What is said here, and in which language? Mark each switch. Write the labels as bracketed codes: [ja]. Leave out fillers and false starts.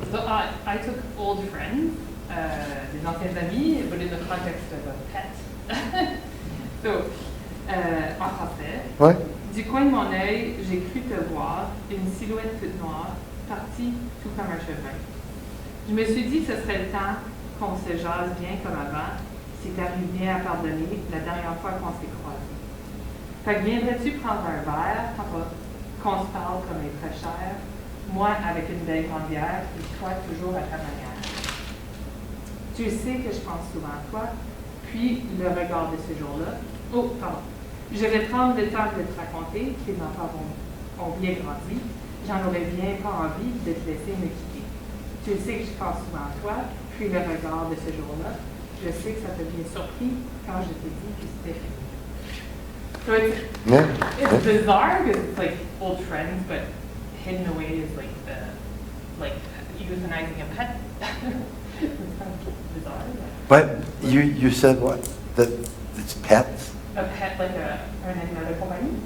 [en] So I took old friends, [fr] des anciens amis, [en] but in the context of a pet. [fr] So, en français. Ouais. Du coin de mon œil, j'ai cru te voir, une silhouette toute noire, partie tout comme un chemin. Je me suis dit que ce serait le temps qu'on se jase bien comme avant, si t'arrives bien à pardonner la dernière fois qu'on s'est croisés. Fait que viendrais-tu prendre un verre, papa, qu'on se parle comme les très chers, moi avec une belle grande bière, et toi toujours à ta manière. Tu sais que je pense souvent à toi, puis le regard de ce jour-là. Oh, pardon. Je vais prendre le temps de te raconter que tes enfants ont bien grandi. J'en aurais bien pas envie de te laisser me quitter. Tu sais que je pense souvent à toi, puis le regard de ce jour-là. Je sais que ça t'a bien surpris quand je t'ai dit que c'était fini. [en] So it's bizarre because it's like old friends, but hidden away is like euthanizing a pet. It's kind of bizarre. But you said what? That it's pets? A pet, like [fr] un animal de compagnie.